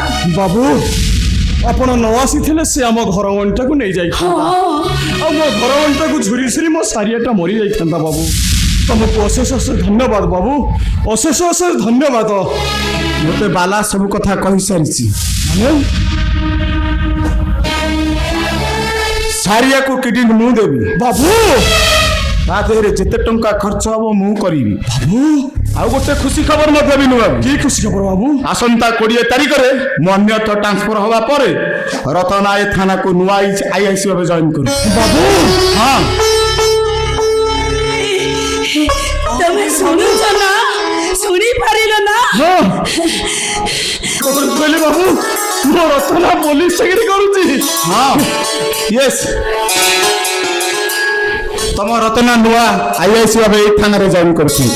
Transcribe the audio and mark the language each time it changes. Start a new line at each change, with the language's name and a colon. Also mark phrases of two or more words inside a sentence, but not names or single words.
Odia: बाबू ଆପଣ ନ ଆସିଥିଲେ ସେ ଆମ ଘର ଅଣ୍ଟାକୁ ନେଇଯାଇଥାନ୍ତା ଆଉ ମୋ ଘର ଅଣ୍ଟାକୁ ଝୁରି ଝୁରି ମୋ ସାରିଆଟା ମରିଯାଇଥାନ୍ତା ବାବୁ ତମକୁ ଅଶେଷ ଅଶେଷ ଧନ୍ୟବାଦ ବାବୁ ଅଶେଷ ଅଶେଷ ଧନ୍ୟବାଦ ମୋତେ ବାଲା ସବୁ କଥା କହିସାରିଛି ସାରିଆକୁ କିଡିନ୍ ମୁଁ ଦେବି ବାବୁ ତା ଦେହରେ ଯେତେ ଟଙ୍କା ଖର୍ଚ୍ଚ ହବ ମୁଁ କରିବି ବାବୁ ଆଉ ଗୋଟେ ଖୁସି ଖବର ମଧ୍ୟ ବିନୁ ବାବୁ କି ଖୁସି ଖବର ବାବୁ ଆସନ୍ତା 20 ତାରିଖରେ ମୁଁ ଅନ୍ୟତ୍ର ଟ୍ରାନ୍ସଫର ହେବା ପରେ ରତନା ଏ ଥାନାକୁ ନୂଆ ଆଇଆଇସି ଭାବେ ଜଏନ୍ କରୁଛି ବାବୁ ହଁ ତମେ ଶୁଣୁଛ ନା ଶୁଣି ପାରିଲ ନା ହଁ କହିଲେ ବାବୁ ମୋ ରତନା ପୋଲିସ ଚାକିରି କରୁଛି ହଁ ୟେସ୍ ତମ ରତନା ନୂଆ ଆଇଆଇସି ଭାବେ ଏଇ ଥାନାରେ ଜଏନ୍ କରୁଛନ୍ତି